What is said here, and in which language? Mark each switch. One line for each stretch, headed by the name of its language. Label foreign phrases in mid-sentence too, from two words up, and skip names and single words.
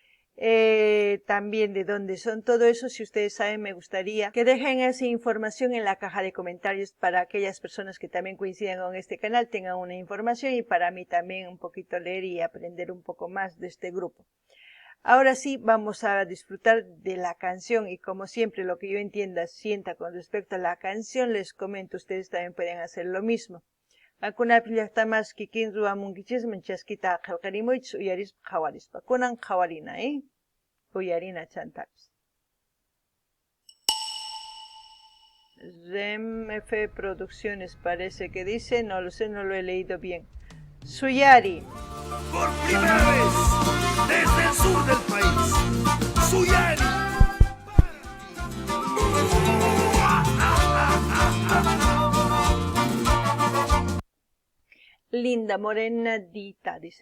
Spanish: También de dónde son, todo eso, si ustedes saben, me gustaría que dejen esa información en la caja de comentarios para aquellas personas que también coinciden con este canal, tengan una información y para mí también un poquito leer y aprender un poco más de este grupo. Ahora sí, vamos a disfrutar de la canción y como siempre lo que yo sienta con respecto a la canción, les comento, ustedes también pueden hacer lo mismo.
Quechua: Kunan llaqtamas kikin ruwamunkichisman chaskita qillqarimuychis uyarispa qhawarispa. Kunan qhawarina, uyarina chantapis.
Spanish: REMF Producciones parece que dice, no lo sé, no lo he leído bien. Suyari. Por primera vez desde el sur del país, Suyari. Linda Morenadita, dice.